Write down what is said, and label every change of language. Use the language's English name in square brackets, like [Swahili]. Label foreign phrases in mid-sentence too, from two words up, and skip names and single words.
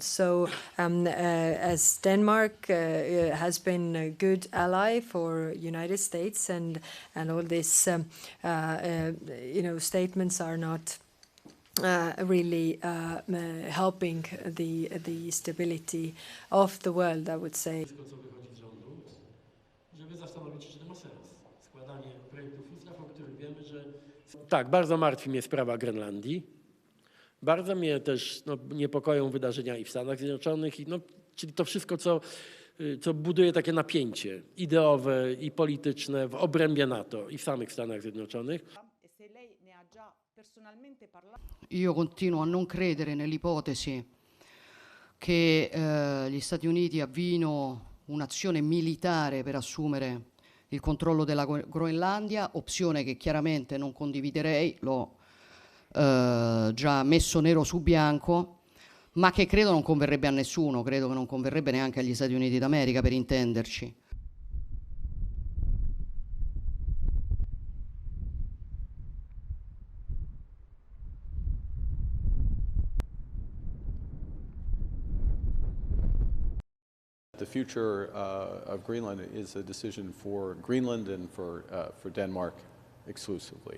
[English] So, as Denmark has been a good ally for United States, and all these statements are not really helping the stability of the world, I would say. [Polish] Tak, bardzo martwi mnie sprawa Grenlandii. Bardzo mnie też niepokoją wydarzenia i w Stanach Zjednoczonych, czyli to wszystko, co buduje takie napięcie ideowe i polityczne w obrębie NATO i w samych Stanach Zjednoczonych. [Italian] Io continuo a non credere nell'ipotesi che gli Stati Uniti avviino un'azione militare per assumere il controllo della Groenlandia, opzione che chiaramente non condividerei, l'ho già messo nero su bianco, ma che credo non converrebbe a nessuno, credo che non converrebbe neanche agli Stati Uniti d'America, per intenderci. [English] The future of Greenland is a decision for Greenland and for Denmark exclusively.